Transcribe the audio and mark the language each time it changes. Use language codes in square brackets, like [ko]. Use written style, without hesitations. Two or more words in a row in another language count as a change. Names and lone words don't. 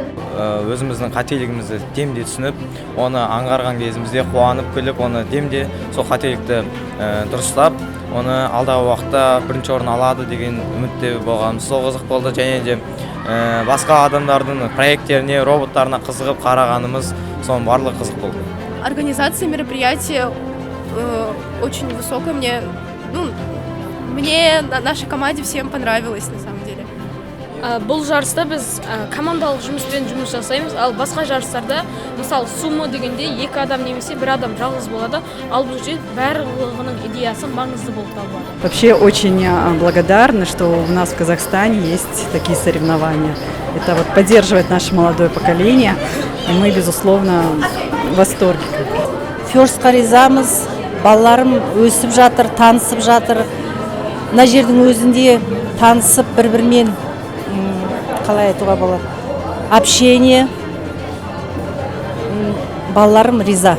[kk] Өзіміздің қателігімізді демде түсініп, оны аңғарған кезімізде қуанып күліп, оны демде сол қателікті дұрыстап, оны алдағы уақытта бірінші орын алады деген үмітте болғанымыз сол қызық болды, және де басқа адамдардың проекттеріне, роботтарына қызығып қарағанымыз соның барлығы қызық болды. [ru] Организация мероприятия очень высокая. Мне нашей команде всем понравилось на самом деле. [kk] бұл жарыста біз командалық жұмыспен жұмыс жасаймыз, ал басқа жарыстарда мысалы сумо дегенде 2 адам немесе 1 адам жалғыз болады, ал бұл жерде барлығының идеясы маңызды болып табылады. [ru] Вообще очень благодарна, что у нас в Казахстане есть такие соревнования. Это вот поддерживает наше молодое поколение, и мы, безусловно, в восторге. [kk] Фёрстқа ризамыз, балаларым өсіп жатыр, танысып жатыр. Мына жердің өзінде танысып бір-бірімен қалай айтуға болады? Общение. Балаларым риза.